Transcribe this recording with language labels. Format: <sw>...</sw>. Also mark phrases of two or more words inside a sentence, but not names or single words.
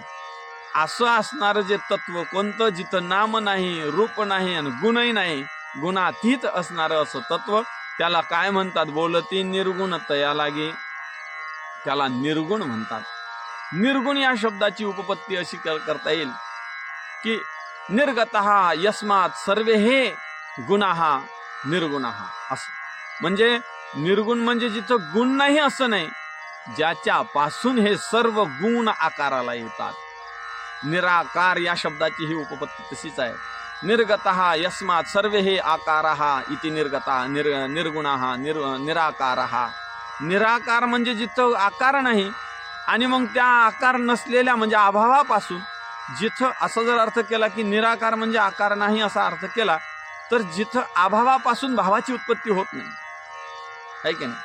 <mr>असं असणारं जे तत्व कोणतं, जिथं नाम नाही, रूप नाही आणि गुणही नाही, गुणातीत असणारं असं तत्व, त्याला काय म्हणतात, बोलती निर्गुण तया लागे, त्याला निर्गुण म्हणतात. निर्गुण या शब्दाची उपपत्ती अशी करता येईल की</mr> <sa>निर्गतः यस्मात् सर्वे हे गुणाः निर्गुणाः,</sa> <mr>असं. म्हणजे निर्गुण म्हणजे जिथं गुण नाही असं नाही, ज्याच्यापासून हे सर्व गुण आकाराला येतात. निराकार या शब्दाची ही उपपत्ती तशीच आहे.</mr> <sa>निर्गतः यस्मात् सर्वे हे आकाराः इति निर्गता निर्गुणाः निराकाराः.</sa> <mr>निराकार म्हणजे जिथं आकार नाही आणि मग त्या आकार नसलेल्या म्हणजे अभावापासून जिथं असं जर अर्थ केला की निराकार म्हणजे आकार नाही असा अर्थ केला तर जिथं अभावापासून भावाची उत्पत्ती होत नाही, आहे की नाही.</mr>